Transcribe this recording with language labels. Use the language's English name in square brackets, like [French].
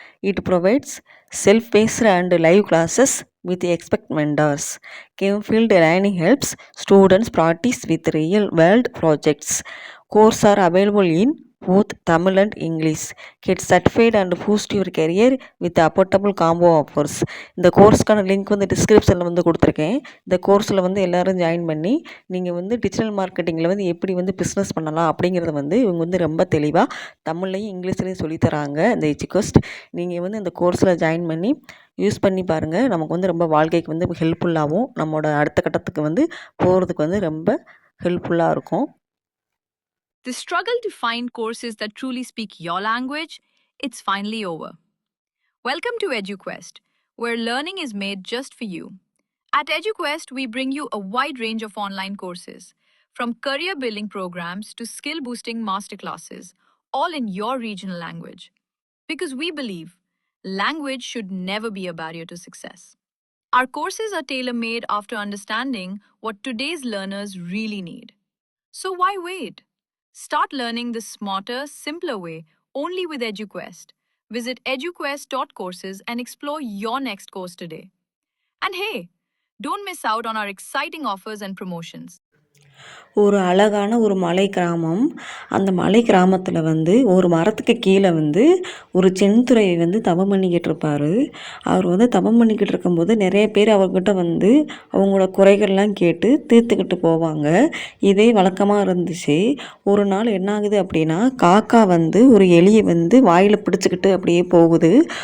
[English] It provides self-paced and live classes with expert mentors. Campfield Learning helps students practice with real-world projects. Courses are available in both Tamil and English. Get certified and boost your career with affordable combo offers. [Tamil] இந்த கோர்ஸ்க்கான link வந்து டிஸ்கிரிப்ஷனில் வந்து கொடுத்துருக்கேன். இந்த கோர்ஸில் வந்து எல்லோரும் join பண்ணி நீங்கள் வந்து டிஜிட்டல் மார்க்கெட்டிங்கில் வந்து எப்படி வந்து பிஸ்னஸ் பண்ணலாம் அப்படிங்கிறத வந்து இவங்க வந்து ரொம்ப தெளிவாக தமிழ்லையும் இங்கிலீஷ்லேயும் சொல்லித்தராங்க. இந்த எஜுகோஸ்ட் நீங்கள் வந்து இந்த கோர்ஸில் ஜாயின் பண்ணி யூஸ் பண்ணி பாருங்கள். நமக்கு வந்து ரொம்ப வாழ்க்கைக்கு வந்து ஹெல்ப்ஃபுல்லாகவும் நம்மளோட அடுத்த கட்டத்துக்கு வந்து போகிறதுக்கு வந்து ரொம்ப ஹெல்ப்ஃபுல்லாக இருக்கும். [English] The struggle to find courses that truly speak your language, it's finally over. Welcome to EduQuest, where learning is made just for you. At EduQuest, we bring you a wide range of online courses, from career building programs to skill boosting masterclasses, all in your regional language. Because we believe language should never be a barrier to success. Our courses are tailor made after understanding what today's learners really need. So why wait? Start learning the smarter, simpler way only with EduQuest. Visit eduquest.courses and explore your next course today. And hey, don't miss out on our exciting offers and promotions. [Tamil] ஒரு அழகான ஒரு மலை கிராமம். அந்த மலை கிராமத்தில் வந்து ஒரு மரத்துக்கு கீழே வந்து ஒரு செந்துறை வந்து தவம் பண்ணிக்கிட்டு இருப்பார். அவர் வந்து தவம் பண்ணிக்கிட்டு இருக்கும்போது நிறைய பேர் அவர்கிட்ட வந்து அவங்களோட குறைகள்லாம் கேட்டு தீர்த்துக்கிட்டு போவாங்க. இதே வழக்கமாக இருந்துச்சு. ஒரு நாள் என்ன ஆகுது அப்படின்னா, காக்கா வந்து ஒரு எலியை வந்து வாயில் பிடிச்சிக்கிட்டு அப்படியே போகுது.